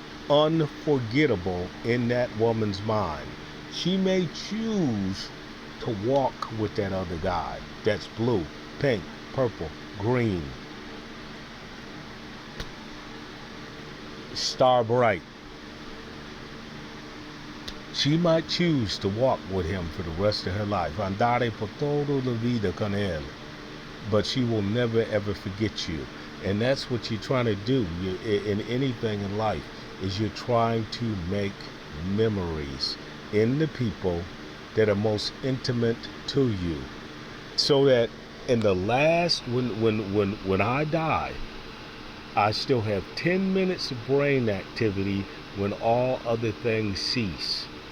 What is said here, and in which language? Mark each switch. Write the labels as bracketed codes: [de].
[en] unforgettable in that woman's mind. She may choose to walk with that other guy that's blue, pink, purple, green, star bright. She might choose to walk with him for the rest of her life. [es] Andare por toda la vida con él. [en] But she will never ever forget you. And that's what you're trying to do in anything in life, is you're trying to make memories in the people that are most intimate to you. So that in the last, when I die, I still have 10 minutes of brain activity when all other things cease.